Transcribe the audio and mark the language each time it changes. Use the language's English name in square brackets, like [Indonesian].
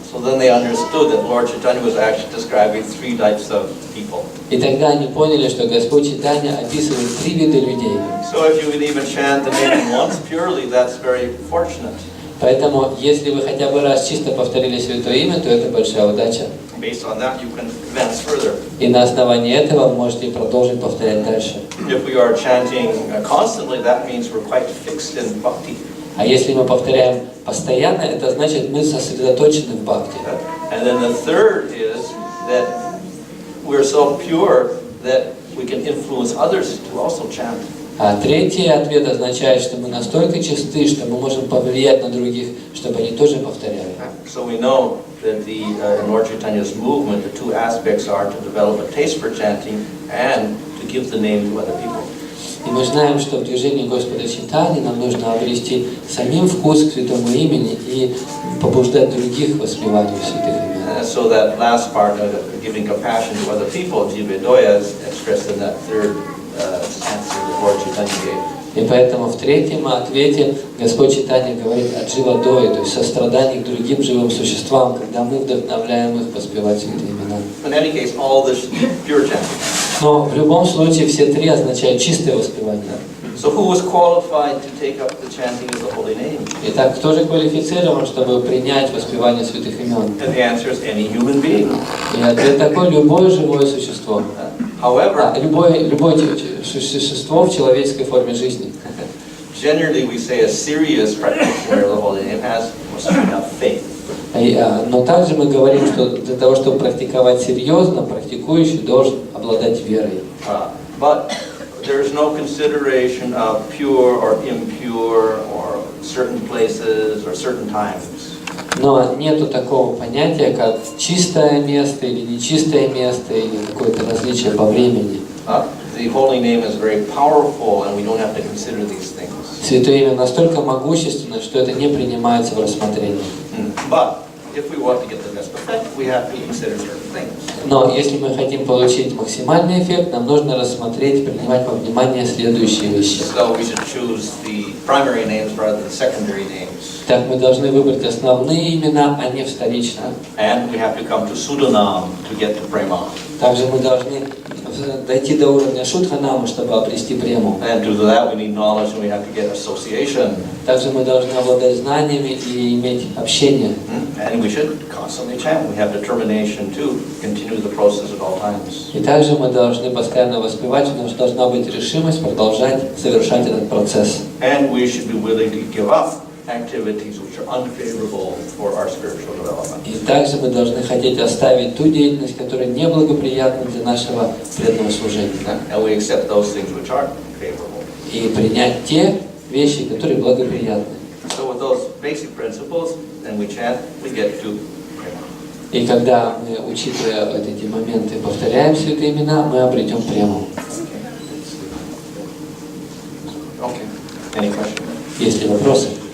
[English] So then they understood that Lord Chaitanya was actually describing 3 types of people. [Russian] И тогда они поняли, что Господь Чайтанья описывает 3 вида людей. [English] So if you would even chant the name once purely, that's very fortunate. [Russian] Поэтому, если вы хотя бы раз чисто повторили святое имя, то это большая удача. [English] Based on that, you can advance further. [Russian] И на основании этого вы можете продолжить повторять дальше. [English] If we are chanting constantly, that means we're quite fixed in bhakti. [Russian] А если мы повторяем постоянно, это значит, мы сосредоточены в бхакти. [English] And then the third is that we're so pure that we can influence others to also chant. [Russian] А третий ответ означает, что мы настолько чисты, что мы можем повлиять на других, чтобы они тоже повторяли. [English] So we know that in Lord Chaitanya's movement, the 2 aspects are to develop a taste for chanting and to give the name to other people. [Russian] И мы знаем, что в движении Господа Чайтаньи нам нужно обрести самим вкус к святому имени и побуждать других к воспеванию святых имен. [English] So that last part of giving compassion to other people, Jivadoya, is expressed in that third answer that Lord Chaitanya gave. [Russian] И поэтому в третьем ответе Господь Чайтанья говорит о дживадое, то есть сострадании к другим живым существам, когда мы вдохновляем их воспевать святые имена. [English] In any case, all this pure chanting. [Russian] Но в любом случае все 3 означают чистое воспевание. [English] So who was qualified to take up the chanting of the holy name? [Russian] Итак, кто же квалифицирован, чтобы принять воспевание святых имен? [English] And the answer is any human being. [Russian] И ответ такой: любое живое существо. [English] However, [Russian] любое существо в человеческой форме жизни. [English] Generally, we say a serious practitioner of the holy name must have faith. [Russian] Но также мы говорим, что для того, чтобы практиковать серьезно, практикующий должен обладать верой. [English] But there is no consideration of pure or impure or certain places or certain times. [Russian] Но нету такого понятия, как чистое место или нечистое место, или какое-то различие по времени. [English] The holy name is very powerful, and we don't have to consider these things. [Russian] Святое имя настолько могущественно, что это не принимается в рассмотрение. [English] But if we want to get the best effect, we have to consider certain things. [Russian] Но если мы хотим получить максимальный эффект, нам нужно рассмотреть, принимать во внимание следующие вещи. [English] So we should choose the primary names rather than secondary names. [Russian] Так мы должны выбрать основные имена, а не вторичные. [English] And we have to come to Sudanam to get to Prema. [Russian] Также мы должны дойти до уровня Шудханама, чтобы обрести прему. [English] And to do that we need knowledge and we have to get association. [Russian] Также мы должны обладать знаниями и иметь общение. [English] And we should constantly chant. We have determination to continue the process at all times. [Russian] И также мы должны постоянно воспевать, у нас должна быть решимость продолжать совершать этот процесс. [English] And we should be willing to give up activities which are unfavorable for our spiritual development. [Russian] И также мы должны хотеть оставить ту деятельность, которая неблагоприятна для нашего преданного служения. [English] And we accept those things which are favorable. [Russian] И принять те вещи, которые благоприятны. [English] So with those basic principles, and we chant, we get to Prema. [Russian] И когда мы, учитывая вот эти моменты, повторяем все эти имена, мы обретем прему. [English] Okay. Any questions? [Russian] Есть ли вопросы?